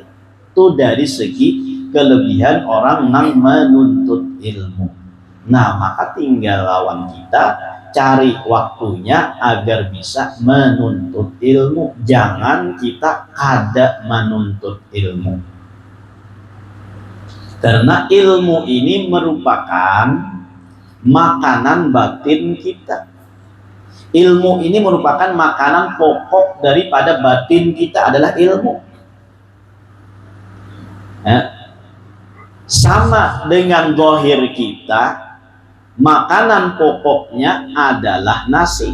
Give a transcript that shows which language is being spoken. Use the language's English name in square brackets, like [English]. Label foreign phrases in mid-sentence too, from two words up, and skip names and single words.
[Banjar] Itu dari segi kelebihan orang nang menuntut ilmu. Nah maka tinggal lawan kita cari waktunya agar bisa menuntut ilmu. Jangan kita kada menuntut ilmu. [Indonesian] Karena ilmu ini merupakan makanan batin kita. Ilmu ini merupakan makanan pokok daripada batin kita adalah ilmu. Sama dengan zahir kita, makanan pokoknya adalah nasi.